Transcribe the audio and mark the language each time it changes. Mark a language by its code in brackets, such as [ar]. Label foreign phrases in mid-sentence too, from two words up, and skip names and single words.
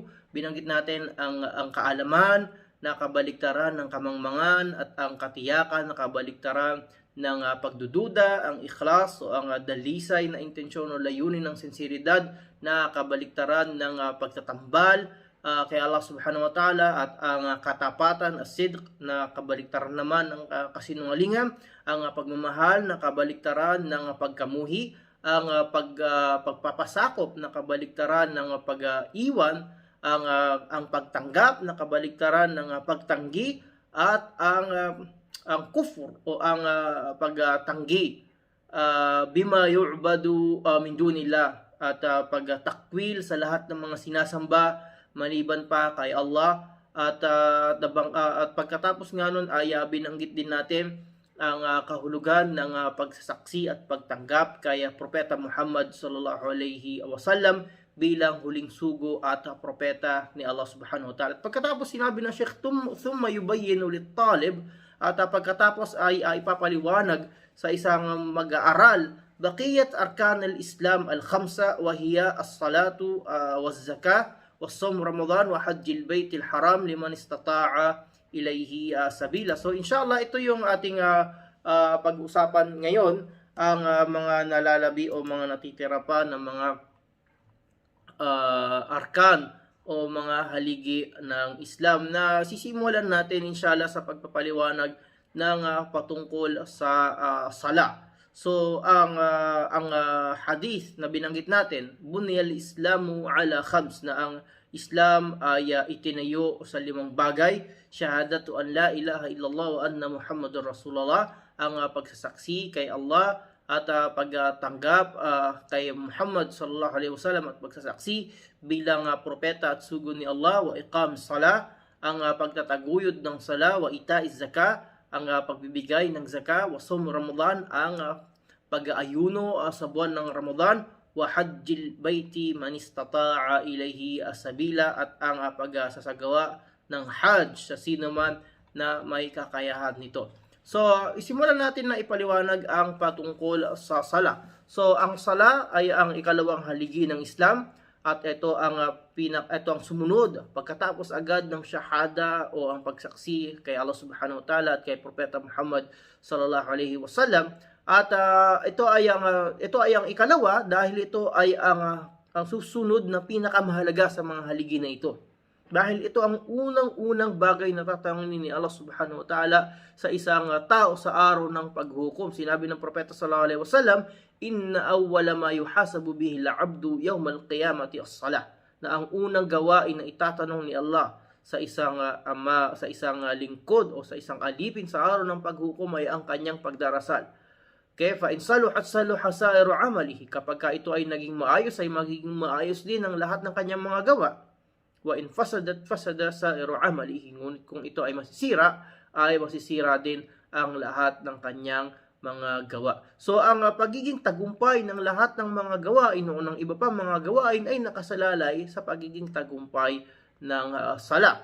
[tl] Binanggit natin ang kaalaman na kabaliktaran ng kamangmangan at ang katiyakan na kabaliktaran ng pagdududa, ang ikhlas o ang dalisay na intensyon o layunin ng sinseridad na kabaliktaran ng pagtatambal kay Allah [ar] سبحانه وتعالى, [tl] at ang katapatan, as-sidq, na kabaliktaran naman ng kasinungalingan, ang pagmamahal na kabaliktaran ng pagkamuhi, ang pagpapasakop na kabaliktaran ng pag-iwan, ang pagtanggap na kabaliktaran ng pagtanggi, at ang kufur o ang pagtanggi [ar] بما يعبد من دون الله, [tl] at pagtakwil sa lahat ng mga sinasamba maliban pa kay Allah. At pagkatapos nga nun ay binanggit din natin ang kahulugan ng pagsasaksi at pagtanggap kay Propeta Muhammad [ar] صلى الله عليه وسلم [tl] bilang huling sugo at propeta ni Allah [ar] سبحانه وتعالى. [tl] Pagkatapos sinabi ng Sheikh, [ar] ثم يبين للطالب, [tl] at pagkatapos ay ipapaliwanag sa isang mag-aaral [ar] بقية أركان الإسلام الخمسة وهي الصلاة والزكاة والصوم رمضان وحج البيت الحرام لمن استطاع إليه سبيلا. [tl] So inshallah ito yung ating pag-usapan ngayon, ang mga nalalabi o mga natitira pa ng mga arkan o mga haligi ng Islam, na sisimulan natin inshallah sa pagpapaliwanag ng patungkol sa sala. So ang hadith na binanggit natin, [ar] بني الإسلام على خمس, [tl] na ang Islam ay itinayo sa 5 bagay: [ar] شهادة أن لا إله إلا الله وأن محمدا رسول الله, [tl] ang pagsasaksi kay Allah at pagtanggap kay Muhammad [ar] صلى الله عليه وسلم [tl] at pagsasaksi bilang propeta at sugo ni Allah, [ar] وإقام الصلاة, [tl] ang pagtataguyod ng sala, [ar] وإيتاء الزكاة, [tl] ang pagbibigay ng zaka, [ar] وصوم رمضان, [tl] ang pag-aayuno sa buwan ng Ramadan, [ar] وحج البيت من استطاع إليه سبيلا, [tl] at ang pagsasagawa ng hajj sa sino man na may kakayahan nito. So, isimulan natin na ipaliwanag ang patungkol sa sala. So, ang sala ay ang ikalawang haligi ng Islam, at ito ang sumunod pagkatapos agad ng shahada o ang pagsaksi kay Allah [ar] سبحانه وتعالى [tl] at kay Propeta Muhammad [ar] صلى الله عليه وسلم. [tl] At ito ay ang ikalawa dahil ito ay ang susunod na pinakamahalaga sa mga haligi na ito. Dahil ito ang unang-unang bagay na tatanungin ni Allah [ar] سبحانه وتعالى [tl] sa isang tao sa araw ng paghukom. Sinabi ng Propeta [ar] صلى الله عليه وسلم, إن أول ما يحاسب به العبد يوم القيامة الصلاة, [tl] na ang unang gawain na itatanong ni Allah sa isang lingkod o sa isang alipin sa araw ng paghukom ay ang kanyang pagdarasal. [ar] Okay, فإن صلحت صلح سائر عمله, [tl] kapag ito ay naging maayos, ay magiging maayos din ang lahat ng kanyang mga gawa. [ar] وإن فسدت فسد سائر عمله, [tl] ngunit kung ito ay masisira, ay masisira din ang lahat ng kanyang mga gawa. So ang pagiging tagumpay ng lahat ng mga gawain o ng iba pang mga gawain ay nakasalalay sa pagiging tagumpay ng sala.